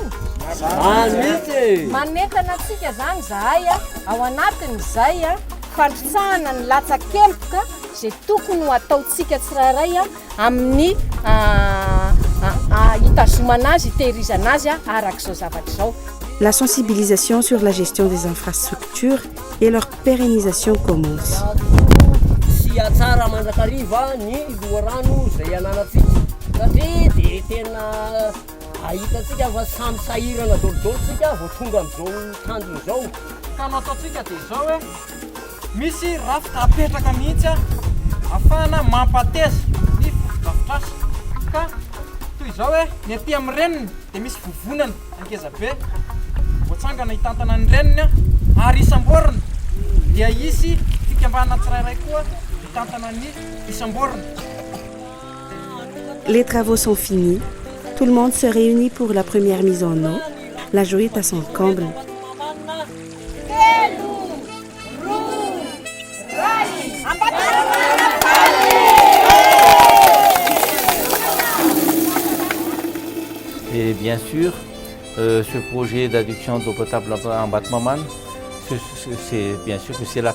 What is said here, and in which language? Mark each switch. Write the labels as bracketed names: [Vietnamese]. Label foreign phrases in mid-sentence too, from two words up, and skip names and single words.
[Malagasy] zany manentana antsika zany zahay ao anatin'izay fandrotsahana ny latsakempoka zay tokony ho ataontsika tsirairay amin'ny hitazomana azy hitehirizana azy arak'izao zavatra zao. [French] La sensibilisation sur la gestion des infrastructures et leur pérennisation commence. [Malagasy] Si atsara mandrakariva ny loharano zay ananatsika satria dia tena ahitatsika fa samy sahirana dolodolotsika vao tonga amin'izao tandrony izao. Ka ny ataontsika dia izao hoe misy rafitra apetraka mihitsy ahafahana mampateza ny fotodrafitrasa ka toy izao hoe ny aty amin'ny reniny dia misy vovonana ankeza be voatsangana hitantana ny reniny ary isamborona dia isy fikambana tsirairay koa hitantana ny isamborona. [French] Les travaux sont finis. Tout le monde se réunit pour la première mise en eau. La joie est à son comble. Et bien sûr, ce projet d'adduction d'eau potable en Batmaman, c'est bien sûr que c'est la